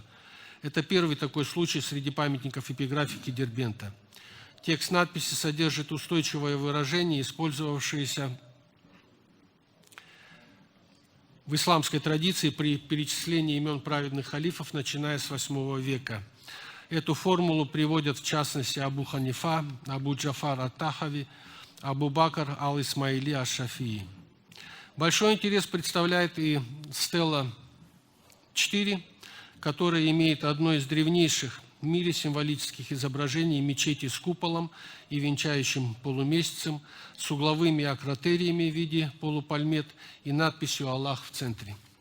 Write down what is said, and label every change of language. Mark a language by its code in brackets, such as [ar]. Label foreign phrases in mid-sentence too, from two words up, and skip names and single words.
[ru] Это первый такой случай среди памятников эпиграфики Дербента. Текст надписи содержит устойчивое выражение, использовавшееся в исламской традиции при перечислении имен праведных халифов, начиная с VIII века. Эту формулу приводят в частности Абу Ханифа, Абу Джафар ат-Тахави, Абу Бакр ал-Исмаили аш-Шафии. Большой интерес представляет и стела 4, которая имеет одно из древнейших в мире символических изображений мечети с куполом и венчающим полумесяцем, с угловыми акротериями в виде полупальмет и надписью «Аллах» в центре.